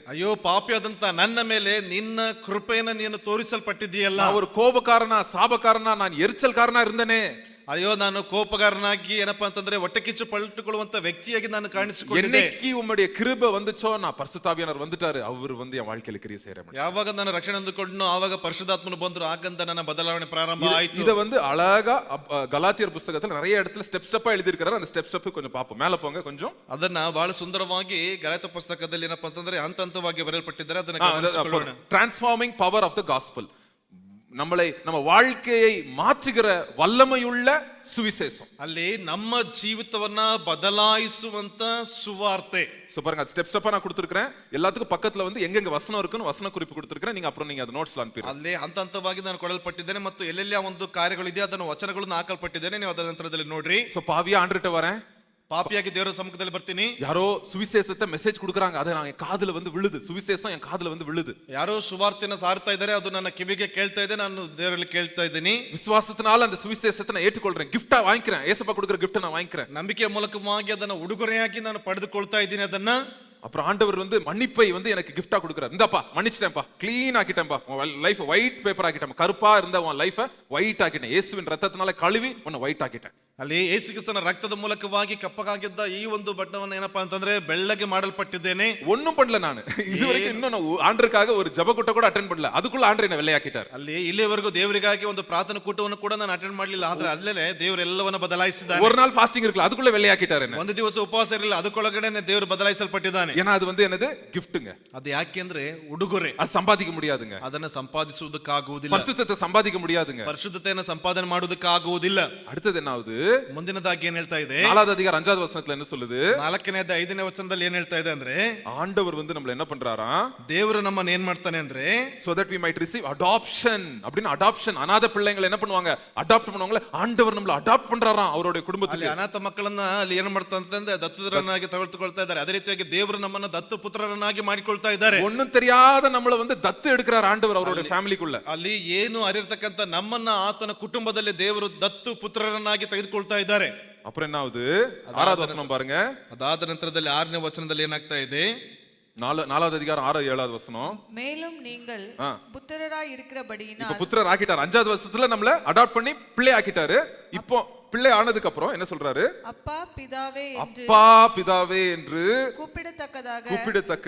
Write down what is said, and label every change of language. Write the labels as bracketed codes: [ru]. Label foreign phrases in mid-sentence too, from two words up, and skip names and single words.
[kn] ಅಯ್ಯೋ ಪಾಪಿಯಾದಂತ ನನ್ನ ಮೇಲೆ ನಿನ್ನ ಕೃಪೆಯನ್ನು ನೀನು ತೋರಿಸಲ್ಪಟ್ಟಿದ್ದೀಯಲ್ಲ. [ta] நான் ஒரு கோபக்காரனா சாபக்காரனா நான் எரிச்சல்காரனா இருந்தனே, [kn] ಅಯ್ಯೋ ನಾನು ಕೋಪಗಾರನಾಗಿ ಏನಪ್ಪಾ ಅಂತಂದ್ರೆ ಹೊಟ್ಟೆ ಕಿಚ್ಚು ಪಲ್ಟುಕೊಳ್ಳುವಂತ ವ್ಯಕ್ತಿಯಾಗಿ ನಾನು ಕಾಣಿಸಿಕೊಂಡಿದ್ದೆ. [ta] என்னைக்கு உம்முடைய கிருபை வந்துச்சோ நான் பரிசுத்தாவியானவர் வந்துட்டாரு, அவர் வந்து என் வாழ்க்கையில கிரியை செய்யறேன். [kn] ಯಾವಾಗ ನಾನು ರಕ್ಷಣೆ ಹೊಂದಿಕೊಂಡು ಆವಾಗ ಪರಿಶುದ್ಧಾತ್ಮನು ಬಂದ್ರು, ಆಗಂತ ನನ್ನ ಬದಲಾವಣೆ ಪ್ರಾರಂಭ ಆಯ್ತು. [ta] இத வந்து அழகா கலாத்தியர் புத்தகத்துல நிறைய இடத்துல ஸ்டெப் ஸ்டெப்பா எழுதி இருக்காரு. அந்த ஸ்டெப் கொஞ்சம் பாப்போம், மேல போங்க கொஞ்சம். [kn] ಅದನ್ನ ಬಹಳ ಸುಂದರವಾಗಿ ಗಲಾತ್ಯ ಪುಸ್ತಕದಲ್ಲಿ ಏನಪ್ಪಾ ಅಂತಂದ್ರೆ ಹಂತ ಹಂತವಾಗಿ ಬರೆಯಲ್ಪಟ್ಟಿದ್ದಾರೆ. ಅದನ್ನ ಗಮನಿಸಿಕೊಳ್ಳೋಣ. [en] transforming power of the gospel, [ta] நம்ம வாழ்க்கையை மாற்றுகிற வல்லமையுள்ள சுவிசேஷம். [kn] ಅಲ್ಲಿ ನಮ್ಮ ಜೀವಿತವನ್ನ ಬದಲಾಯಿಸುವಂತ ಸುವಾರ್ತೆ. [ta] சோ பாருங்க, அது ஸ்டெப் ஸ்டெப்பா நான் கொடுத்திருக்கேன். எல்லாத்துக்கும் பக்கத்துல வந்து எங்கெங்க வசனம் இருக்குன்னு வசன குறிப்பு கொடுத்திருக்கேன். நீங்க அப்புறம் நீங்க அது நோட்ஸ்ல அனுப்பிடுங்க. [kn] ಅಲ್ಲಿ ಹಂತ ಹಂತವಾಗಿ ನಾನು ಕೊಡಲ್ಪಟ್ಟಿದ್ದೇನೆ ಮತ್ತು ಎಲ್ಲೆಲ್ಲ ಒಂದು ಕಾರ್ಯಗಳಿದೆ ಅದನ್ನು ವಚನಗಳನ್ನು ಹಾಕಲ್ಪಟ್ಟಿದ್ದೇನೆ. ನೀವು ಅದರ ನಂತರದಲ್ಲಿ ನೋಡ್ರಿ. [ta] சோ பாவியா ஆண்டவர்ட்ட வரேன், [kn] ಪಾಪಿಯಾಗಿ ದೇವರ ಸಮ್ಮುಖದಲ್ಲಿ ಬರ್ತೀನಿ. [ta] யாரோ சுவிசேஷத்தை மெசேஜ் கொடுக்குறாங்க, அது நான் என் காதுல வந்து விழுது, சுவிசேஷம் என் காதுல வந்து விழுது. [kn] ಯಾರೋ ಸುವಾರ್ತೆಯನ್ನು ಸಾರ್ತಾ ಇದ್ದಾರೆ, ಅದು ನನ್ನ ಕಿವಿಗೆ ಕೇಳ್ತಾ ಇದೆ, ನಾನು ದೇವರಲ್ಲಿ ಕೇಳ್ತಾ ಇದ್ದೀನಿ. [ta] விசுவாசத்தினால அந்த சுவிசேஷத்தை நான் ஏற்றுக்கொள்றேன், கிஃப்டா வாங்கிக்கிறேன், ஏசப்பா கொடுக்குற கிஃப்ட் நான் வாங்கிக்கிறேன். [kn] ನಂಬಿಕೆಯ ಮೂಲಕವಾಗಿ ಅದನ್ನು ಉಡುಗೊರೆಯಾಗಿ ನಾನು ಪಡೆದುಕೊಳ್ತಾ ಇದ್ದೀನಿ ಅದನ್ನ. [ta] அப்புறம் ஆண்டவர் வந்து மன்னிப்பை வந்து எனக்கு கிஃப்டா கொடுக்குறாரு. இந்தாப்பா மன்னிச்சிட்டேன்ப்பா, க்ளீன் ஆக்கிட்டேன்ப்பா, உன் லைஃப் [en] white paper [ta] ஆக்கிட்டேன், கருப்பா இருந்த உன் லைஃபை ஒயிட் ஆக்கிட்டேன், இயேசுவின் ரத்தத்தினால கழுவி உன்னை ஒயிட் ஆக்கிட்டேன். [kn] ಅಲ್ಲಿ ಯೇಸು ಕ್ರಿಸ್ತನ ರಕ್ತದ ಮೂಲಕವಾಗಿ ಕಪ್ಪಗಾಗಿದ್ದ ಈ ಒಂದು ಬಣ್ಣವನ್ನು ಏನಪ್ಪಾ ಅಂತಂದ್ರೆ ಬೆಳ್ಳಗೆ ಮಾಡಲ್ಪಟ್ಟಿದ್ದೇನೆ. [ta] ஒண்ணும் பண்ணல ನಾನು இதுவரைக்கும், இன்னும் நான் ஆண்டருக்காக ஒரு ஜெப கூட்ட கூட அட்டெண்ட் பண்ணல, அதுக்குள்ள ஆண்டர் என்ன வெள்ளையாக்கிட்டார். [kn] ಅಲ್ಲಿ ಇಲ್ಲಿವರೆಗೂ ದೇವರಿಗಾಗಿ ಒಂದು ಪ್ರಾರ್ಥನಾ ಕೂಟವನ್ನು ಕೂಡ ನಾನು ಅಟೆಂಡ್ ಮಾಡಲಿಲ್ಲ, ಆದ್ರೆ ಅಲ್ಲೇ ದೇವರು ಎಲ್ಲವನ್ನ ಬದಲಾಯಿಸಿದ್ದಾನೆ. [ta] ஒரு நாள் ஃபாஸ்டிங் இருக்கல, அதுக்குள்ள வெள்ளையாக்கிட்டார் என்ன. [kn] ಒಂದು ದಿವಸ ಉಪವಾಸ ಇರಲಿಲ್ಲ, ಅದಕ್ಕೊಳಗಡೆ ದೇವರು ಬದಲಾಯಿಸಲ್ಪಟ್ಟಿದ್ದಾನೆ. [ta] ஏன்னா அது வந்து என்னது, கிஃப்ட்டுங்க. [kn] ಅದು ಯಾಕೆಂದ್ರೆ ಉಡುಗೊರೆ. [ta] அது சம்பாதிக்க முடியாதுங்க, [kn] ಅದನ್ನ ಸಂಪಾದಿಸುವುದಕ್ಕಾಗುವುದಿಲ್ಲ. [ta] பரிசுத்தத்தை சம்பாதிக்க முடியாதுங்க, [kn] ಪರಿಶುದ್ಧತೆಯನ್ನು ಸಂಪಾದನೆ ಮಾಡುವುದಕ್ಕಾಗುವುದಿಲ್ಲ. [ta] அடுத்தது என்ன ஆகுது, [kn] ಮುಂದಿನದಾಗಿ ಏನ್ ಹೇಳ್ತಾ ಇದೆ, [ta] 4வது அதிகாரம் 5வது வசனத்துல என்ன சொல்லுது, [kn] 4ನೇ ಅಧ್ಯಾಯ 5ನೇ ವಚನದಲ್ಲಿ ಏನ್ ಹೇಳ್ತಾ ಇದೆ ಅಂದ್ರೆ, [ta] ஆண்டவர் வந்து நம்மள என்ன பண்றாரா, [kn] ದೇವರು ನಮ್ಮನ್ನ ಏನ್ ಮಾಡ್ತಾನೆ ಅಂದ್ರೆ, [en] so that we might receive adoption. [ta] அப்படினா அடாப்ஷன், அநாத பிள்ளைகளை என்ன பண்ணுவாங்க, அடாப்ட் பண்ணுவாங்க. ஆண்டவர் நம்மள அடாப்ட் பண்றாராம் அவருடைய குடும்பத்துக்கு. [kn] ಅಲ್ಲಿ ಅನಾಥ ಮಕ್ಕಳನ್ನ ಅಲ್ಲಿ ಏನ್ ಮಾಡ್ತಾ ಅಂತಂದ್ರೆ ದತ್ತುರನ್ನಾಗಿ ತಗೊಳ್ತಾ ಇದ್ದಾರೆ. ಅದೇ ರೀತಿಯಾಗಿ ದೇವರು ನಮ್ಮನ್ನ ದತ್ತು ಪುತ್ರರನ್ನಾಗಿ ಮಾಡಿಕೊಳ್ತಾ ಇದ್ದಾರೆ. [ta] ஒண்ணும் தெரியாத நம்மள வந்து தத்து எடுக்கிறார் ஆண்டவர் அவருடைய ஃபேமிலிக்குள்ள. [kn] ಅಲ್ಲಿ ಏನು ಅರಿರ್ತಕ್ಕಂತ ನಮ್ಮನ್ನ ಆತನ ಕುಟುಂಬದಲ್ಲಿ ದೇವರು ದತ್ತು ಪುತ್ರರನ್ನಾಗಿ ತೆಗೆದುಕೊಳ್ತಾ ಇದ್ದಾರೆ. [ta] அப்புறம் என்ன ஆகுது, 6வது வசனம் பாருங்க. [kn] ಅದಾದ ನಂತರದಲ್ಲಿ 6ನೇ ವಚನದಲ್ಲಿ ಏನಾಗ್ತಾ ಇದೆ, [ta] 4வது அதிகாரம் 6 7வது வசனம். மேலும் நீங்கள் புத்திரராய் இருக்கிறபடியினால், இப்ப புத்திரர் ஆக்கிட்டார். 5வது வருஷத்துல நம்மள அடாப்ட் பண்ணி பிள்ளை ஆக்கிட்டாரு. இப்போ பிள்ளை ஆனதுக்கு அப்புறம் என்ன சொல்றாரு, அப்பா பிதாவே என்று கூப்பிடத்தக்க